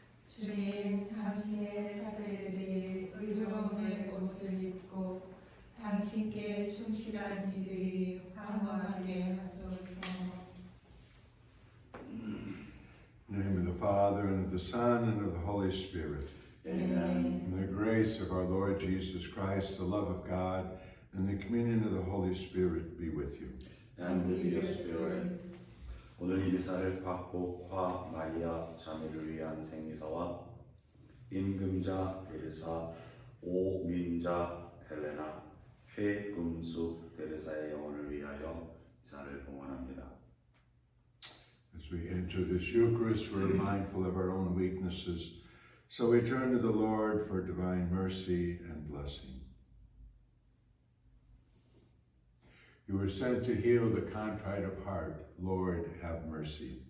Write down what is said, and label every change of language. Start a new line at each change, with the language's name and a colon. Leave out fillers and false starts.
Korean: 주님, 당신의 사제들이 의로움의 옷을 입고 당신께 충실한 이들이 환호하게 하소서.
English: In the name of the Father, and of the Son, and of the Holy Spirit. Amen. And the grace of our Lord Jesus Christ, the love of God, and the communion of the Holy Spirit be with you. And with your spirit.
Korean: 오늘 이 미사를 곽복화 마리아 자매를 위한 생리사와 임금자 베르사 오민자 헬레나 최금수 데레사의 영혼을 위하여 미사를 봉헌합니다.
English: As we enter this Eucharist, we're mindful of our own weaknesses, so we turn to the Lord for divine mercy and blessing. You were sent to heal the contrite of heart. Lord, have mercy.